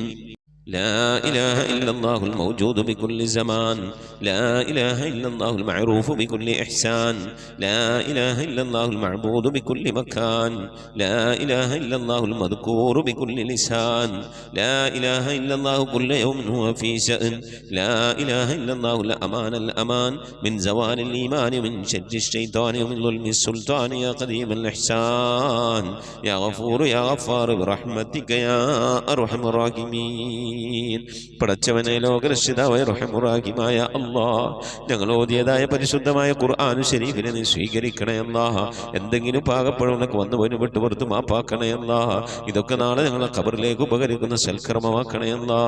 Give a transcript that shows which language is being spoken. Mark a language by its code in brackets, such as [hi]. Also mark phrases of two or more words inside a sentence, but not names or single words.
[ar] لا إله إلا الله الموجود بكل زمان، لا إله إلا الله المعروف بكل إحسان، لا إله إلا الله المعبود بكل مكان، لا إله إلا الله المذكور بكل لسان، لا إله إلا الله كل يوم هو في شأن، لا إله إلا الله الأمان الأمان من زوال الإيمان من شر الشيطان ومن ظلم السلطان. يا قديم الإحسان يا غفور يا غفار برحمتك يا أرحم الراحمين. [ml] പടച്ചവനെ, ലോകരക്ഷിതാവായ റഹീമായ അല്ലാഹ്, ഞങ്ങൾ ഓതിയതായ പരിശുദ്ധമായ ഖുർആൻ ശരീഫിനെ നീ സ്വീകരിക്കണേ അല്ലാഹ്. എന്തെങ്കിലും പാകപ്പെടുന്നൊക്കെ വന്നു പോയി വിട്ടു പുറത്ത് മാപ്പാക്കണേ അല്ലാഹ്. ഇതൊക്കെ നാളെ ഞങ്ങളെ ഖബറിലേക്ക് ഉപകരിക്കുന്ന സൽക്കർമ്മമാക്കണേ അല്ലാഹ്.